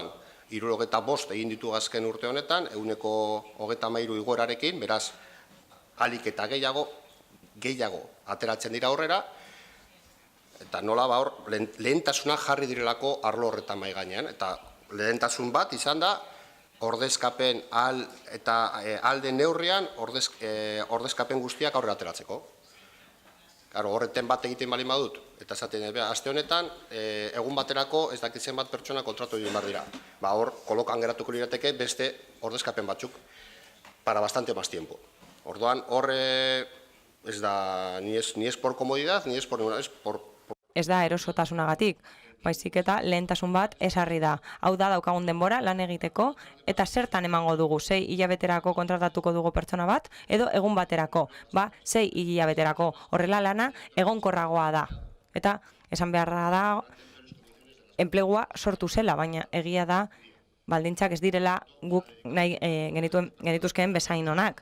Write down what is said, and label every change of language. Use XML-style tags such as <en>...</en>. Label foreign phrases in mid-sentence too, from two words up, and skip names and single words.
<eu>75 egin ditu azken urte honetan, 133 igoerarekin, beraz, alik eta gehiago ateratzen dira aurrera, eta nola hor lehentasuna jarri direlako arlo horretan mahai gainean, eta lehentasun bat izan da, ordezkapen alde neurrian, ordezkapen guztiak aurrera ateratzeko. Horreten bat egiten bali badut, eta esaten, aste honetan, egun baterako ez dakitzen bat pertsona kontratu egin behar dira. Hor, kolokan geratuko lirateke beste ordezkapen batzuk,</eu> <es>para bastante más tiempo.</es> <eu>Orduan, hor ez da,</eu> <es>ni es por comodidad, ni es por ninguna, es por...</es> <eu>Ez da erosotasunagatik, baizik eta lehentasun bat esarri da. Hau da daukagun denbora lan egiteko eta zertan emango dugu, 6 hilabeterako kontratatuko dugu pertsona bat edo egun baterako, 6 hilabeterako. Horrela lana egonkorragoa da. Eta esan beharra da enplegua sortu zela, baina egia da baldintzak ez direla guk nahi genituzkeen bezain onak.</eu>